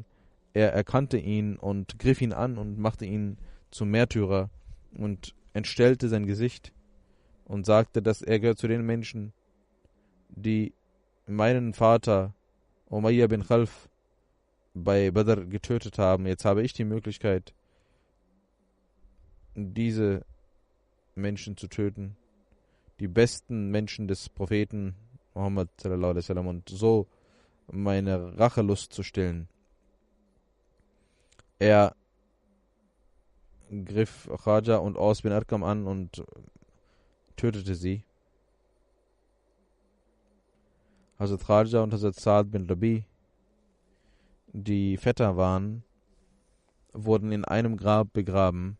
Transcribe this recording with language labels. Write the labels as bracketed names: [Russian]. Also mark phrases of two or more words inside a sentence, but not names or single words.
[German] Er erkannte ihn und griff ihn an und machte ihn zum Märtyrer und entstellte sein Gesicht und sagte, dass er gehört zu den Menschen, die meinen Vater Umayyah bin Khalf bei Badr getötet haben. Jetzt habe ich die Möglichkeit, diese Menschen zu töten, die besten Menschen des Propheten Muhammad [Arabic] صلى الله عليه وسلم, [German] und so meine Rachelust zu stillen. Er griff Khaja und Aus bin Arkam an und tötete sie. Hazrat Khaja und Hazrat Saad bin Rabi, die Vetter waren, wurden in einem Grab begraben.